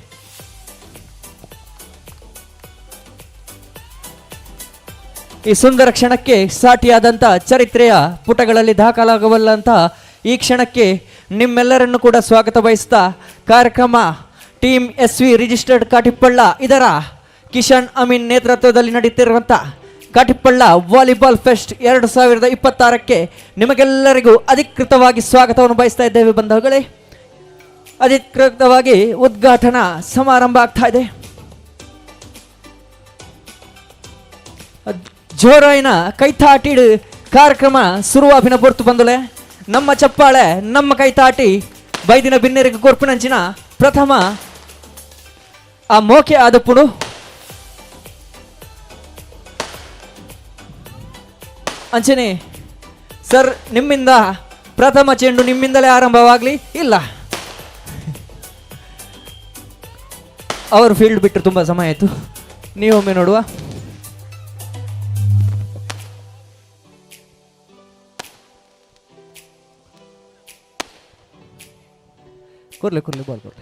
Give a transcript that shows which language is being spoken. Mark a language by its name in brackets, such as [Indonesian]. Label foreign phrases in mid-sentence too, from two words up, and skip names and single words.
[Kannada] ಈ ಸುಂದರ ಕ್ಷಣಕ್ಕೆ ಸಾಟಿಯಾದಂಥ ಚರಿತ್ರೆಯ ಪುಟಗಳಲ್ಲಿ ದಾಖಲಾಗಬಲ್ಲಂಥ ಈ ಕ್ಷಣಕ್ಕೆ ನಿಮ್ಮೆಲ್ಲರನ್ನು ಕೂಡ ಸ್ವಾಗತ ಬಯಸ್ತಾ ಕಾರ್ಯಕ್ರಮ ಟೀಮ್ SV ರಿಜಿಸ್ಟರ್ಡ್ ಕಾಟಿಪಳ್ಳ ಇದರ ಕಿಶನ್ ಅಮೀನ್ ನೇತೃತ್ವದಲ್ಲಿ ನಡೆಯುತ್ತಿರುವಂಥ ಕಾಟಿಪಳ್ಳ ವಾಲಿಬಾಲ್ ಫೆಸ್ಟ್ 2026ಕ್ಕೆ ನಿಮಗೆಲ್ಲರಿಗೂ ಅಧಿಕೃತವಾಗಿ ಸ್ವಾಗತವನ್ನು ಬಯಸ್ತಾ ಇದ್ದೇವೆ ಬಂಧುಗಳೇ. ಅಧಿಕೃತವಾಗಿ ಉದ್ಘಾಟನಾ ಸಮಾರಂಭ ಆಗ್ತಾ ಇದೆ. [Tulu] ಜೋರಾಯಿನ ಕೈತಾಟಿಡ್ ಕಾರ್ಯಕ್ರಮ ಶುರುವಾಪಿನ ಪೊರ್ತು ಬಂದುಲೆ ನಮ್ಮ ಚಪ್ಪಾಳೆ ನಮ್ಮ ಕೈ ತಾಟಿ ಬೈದಿನ ಬಿನ್ನೆರಿಗೆ ಕೊರ್ಪಿನಂಚಿನ ಪ್ರಥಮ ಆ ಮೋಕೆ ಆದಪ್ಪುಡು ಅಂಚನೆ ಸರ್ [Kannada] ನಿಮ್ಮಿಂದ ಪ್ರಥಮ ಚೆಂಡು ನಿಮ್ಮಿಂದಲೇ ಆರಂಭವಾಗಲಿ. ಇಲ್ಲ, ಅವರು ಫೀಲ್ಡ್ ಬಿಟ್ಟು ತುಂಬ ಸಮಯ ಆಯಿತು. ನೀವೊಮ್ಮೆ ನೋಡುವ. [Tulu] ಕೊರ್ಲೆ ಬಾಲ್ ಕೊರ್ಲೆ.